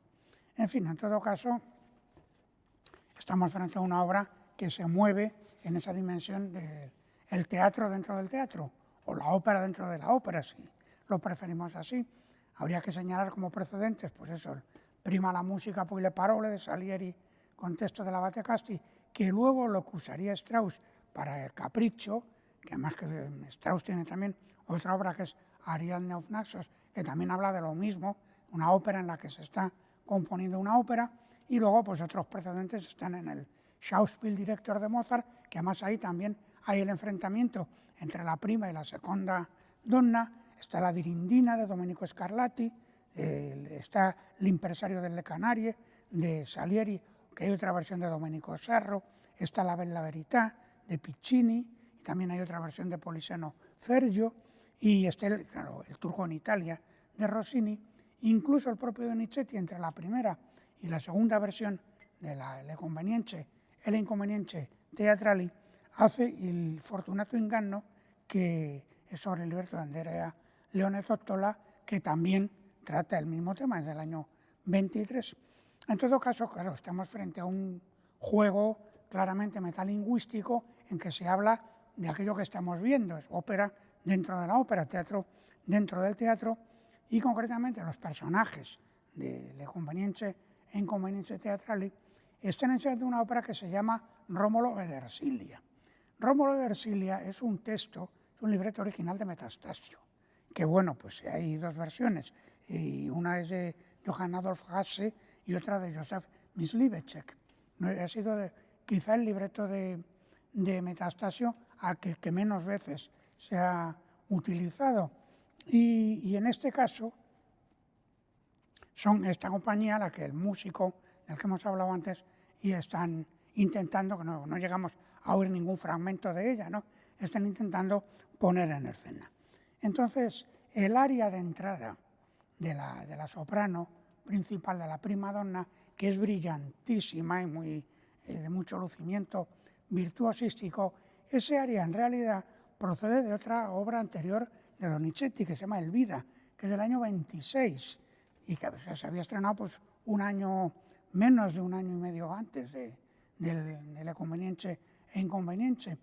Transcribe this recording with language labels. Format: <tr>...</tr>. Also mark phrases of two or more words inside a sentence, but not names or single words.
<es>En fin, en todo caso, estamos frente a una obra que se mueve en esa dimensión del teatro dentro del teatro, o la ópera dentro de la ópera, si lo preferimos así. Habría que señalar como precedentes, pues eso, prima la música, poi le parole, de Salieri, con texto de Abate Casti, que luego lo que usaría Strauss para el Capriccio, que además que Strauss tiene también otra obra que es Ariadne auf Naxos, que también habla de lo mismo, una ópera en la que se está componiendo una ópera, y luego pues otros precedentes están en el Schauspieldirektor de Mozart, que además ahí también hay el enfrentamiento entre la prima y la</es> <it>seconda donna,</it> <es>está la Dirindina de Domenico Scarlatti, está l'impresario delle Canarie de Salieri, que hay otra versión de Domenico Serro, está la Bella Verità de Piccini, y también hay otra versión de Polisseno Fergio, y está el Turco en Italia de Rossini, incluso el propio Donizetti entre la primera y la segunda versión de Le Convenience e le Inconvenience Teatrali hace il Fortunato Inganno, que es sobre el libreto de Andrea Leone Tottola, que también trata el mismo tema, es del año 23. En todo caso, claro, estamos frente a un juego claramente metalingüístico en que se habla de aquello que estamos viendo, es ópera dentro de la ópera, teatro dentro del teatro, y concretamente los personajes de Le Convenience e Inconvenience Teatrali están hechos de una ópera que se llama Rómulo ed Ersilia. Rómulo ed Ersilia es un texto, es un libreto original de Metastasio, que bueno, pues hay dos versiones, y una es de Johann Adolf Hasse y otra de Josef Mysliveček. Ha sido quizá el libreto de Metastasio al que menos veces se ha utilizado. Y en este caso, son esta compañía la que el músico del que hemos hablado antes y están intentando, que no llegamos a oír ningún fragmento de ella, ¿no? Están intentando poner en escena. Entonces, el aria de entrada de la soprano principal, de la prima donna, que es brillantísima y de mucho lucimiento virtuosístico, ese aria en realidad procede de otra obra anterior de Donizetti, que se llama El Vida, que es del año 26, y que se había estrenado pues menos de un año y medio antes del Le Convenience e Inconvenience.</es>